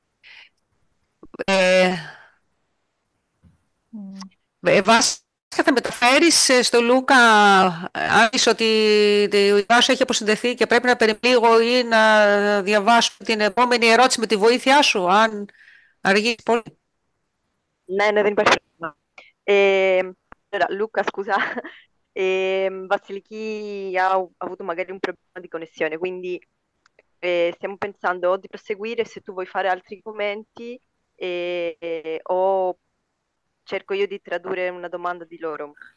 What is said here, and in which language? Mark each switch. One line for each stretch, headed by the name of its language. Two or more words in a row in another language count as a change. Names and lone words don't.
Greek: Βάσκα, θα μεταφέρεις στο Λούκα αν είσαι ότι η Βάσο έχει αποσυνδεθεί και πρέπει να περιμένει λίγο ή να διαβάσω την επόμενη ερώτηση με τη βοήθειά σου, αν αργεί πολύ. Ναι, δεν υπάρχει πρόβλημα.
Italian: Allora, Luca, scusa, Vasiliki ha avuto magari un problema di connessione, quindi stiamo pensando o di proseguire se tu vuoi fare altri commenti o cerco io di tradurre una domanda di loro.